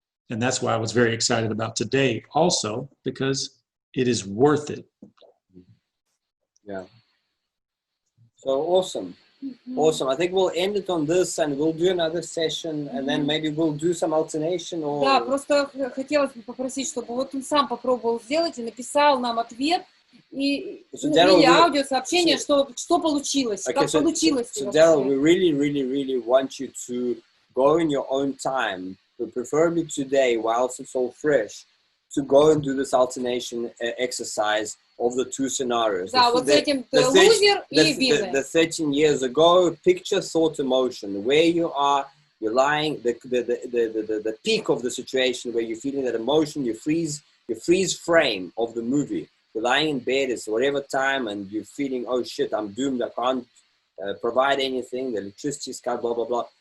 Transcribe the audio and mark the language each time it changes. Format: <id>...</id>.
<en>And that's why I was very excited about today also, because it is worth it. Yeah. So awesome. Awesome. I think we'll end it on this and we'll do another session and then maybe we'll do some alternation or...</en> <ru>Да, просто хотелось бы попросить, чтобы вот он сам попробовал сделать и написал нам ответ и</ru> <en>So,</en> <ru>ну,</ru> <en>Derrell,</en> <ru>или аудиосообщение, что получилось, как получилось.</ru> <en>So Derrell, we really want you to go in your own time, but preferably today, whilst it's all fresh, to go and do this alternation exercise of the two scenarios.</en> <ru>Да, вот с этим лузер и winner.</ru> <en>The 13 years ago, picture, thought, emotion, where you are, you're lying, the peak of the situation where you're feeling that emotion, you freeze frame of the movie. You're lying in bed, it's whatever time, and you're feeling, oh shit, I'm doomed, I can't provide anything, the electricity's cut, blah, blah, blah.</en>